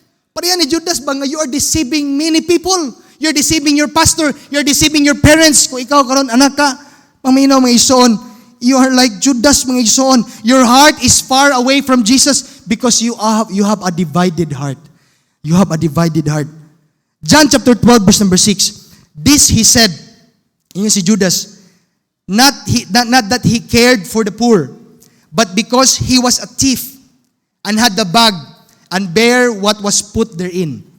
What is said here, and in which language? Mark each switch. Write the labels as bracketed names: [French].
[Cebuano] Pareha ni Judas ba nga [English] you are deceiving many people. You're deceiving your pastor, you're deceiving your parents. [Cebuano] Kung ikaw karon anak ka, paminaw mga isuon, [English] you are like Judas [Cebuano] mga isuon. [English] Your heart is far away from Jesus because you have a divided heart. You have a divided heart. John chapter 12 verse number 6. This he said, [Cebuano] yun si [English] Judas, not that he cared for the poor, but because he was a thief and had the bag and bear what was put therein.